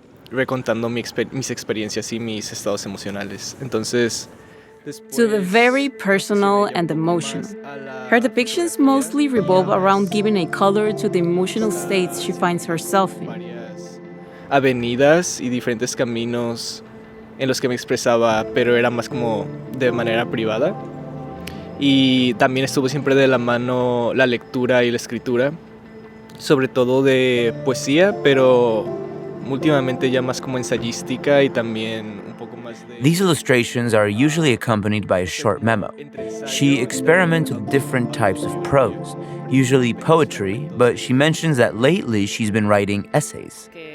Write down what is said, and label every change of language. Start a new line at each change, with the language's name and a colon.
Spanish: Recontando mis experiencias y mis estados emocionales. Entonces,
English: To the very personal and emotional. Her depictions mostly revolve around giving a color to the emotional states she finds herself in.
Spanish: varias avenidas y diferentes caminos en los que me expresaba, pero era más como de manera privada. Y también estuvo siempre de la mano la lectura y la escritura, sobre todo de poesía, pero últimamente ya más como ensayística y también un poco más de...
English: These illustrations are usually accompanied by a short memo. She experiments with different types of prose, usually poetry, but she mentions that lately she's been writing essays.